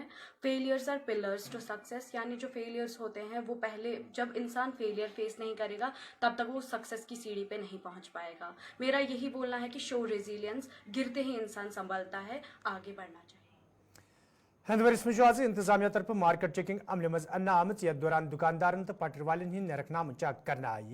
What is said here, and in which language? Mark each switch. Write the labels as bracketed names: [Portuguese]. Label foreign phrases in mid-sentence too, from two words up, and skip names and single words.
[English] failures are pillars to success, [Hindi] यानी जो फेलियर्स होते हैं वो पहले, जब इंसान फेलियर फेस नहीं करेगा तब तक वो सक्सेस की सीढ़ी पे नहीं पहुंच पाएगा। मेरा यही बोलना है कि [English] show resilience, [Hindi] गिरते ही इंसान संभलता है, आगे बढ़ना चाहिए। [Kashmiri] हंदवरिस में आज इंतजामिया तरफ मार्केट चेकिंग अमल मज अन्ना आमत यथ दौरान दुकानदारन तो पटर वालन हंद नरकनाम चेक करना आय।